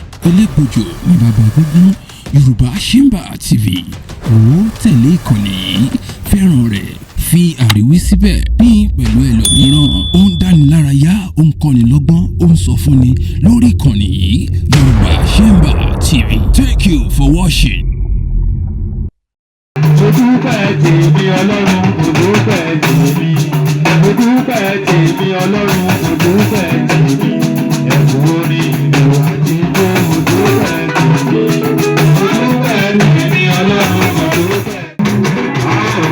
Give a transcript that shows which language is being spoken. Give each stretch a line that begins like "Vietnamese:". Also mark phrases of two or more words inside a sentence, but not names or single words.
Yoruba: Elégbòjò ni bàbá gúngún. Yorùbá Ṣímbà T V. Wò ó tẹ̀lé ìkànnì yìí. Fẹ́ràn rẹ̀. Fi àríwí síbẹ̀. Pín pẹ̀lú ẹlòmíràn. Ó ń dáni lárayá, ó ń kọ́ni lọ́gbọ́n, ó ń sọ fúnni lórí ìkànnì yìí.
English: Yorùbá Ṣímbà T V. Thank you for watching.
Yoruba: Mo dúpẹ́ tèmi Ọlọ́run, mo dúpẹ́ tèmi. Mo dúpẹ́ tèmi Ọlọ́run, mo dúpẹ́ tèmi. Ẹ̀bùn orin ìlú àti ijó, mo dúpẹ́ tèmi. Mo dúpẹ́ tèmi Ọlọ́run, mo dúpẹ́.